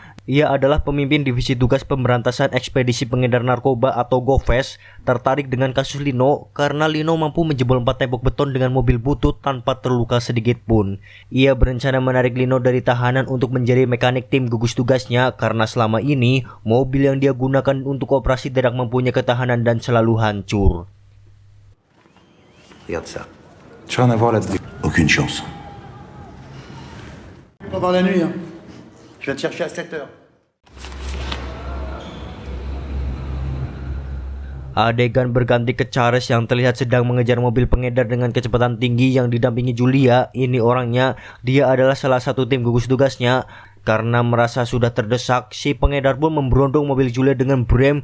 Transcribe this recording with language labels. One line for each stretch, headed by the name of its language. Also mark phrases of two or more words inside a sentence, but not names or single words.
Indonesian: Ia adalah pemimpin divisi tugas pemberantasan ekspedisi pengedar narkoba atau GOFES, tertarik dengan kasus Lino karena Lino mampu menjebol 4 tembok beton dengan mobil butut tanpa terluka sedikit pun. Ia berencana menarik Lino dari tahanan untuk menjadi mekanik tim gugus tugasnya karena selama ini mobil yang dia gunakan untuk operasi tidak mempunyai ketahanan dan selalu hancur.
French: Regarde ça. J'ai rien à voir là-dedans. Aucune chance. Pendant la nuit, hein. Je viens te chercher à 7 heures.
Indonesian: Adegan berganti ke Charles yang terlihat sedang mengejar mobil pengedar dengan kecepatan tinggi yang didampingi Julia. Ini orangnya, dia adalah salah satu tim gugus tugasnya. Karena merasa sudah terdesak, si pengedar pun memberondong mobil Julia dengan rem.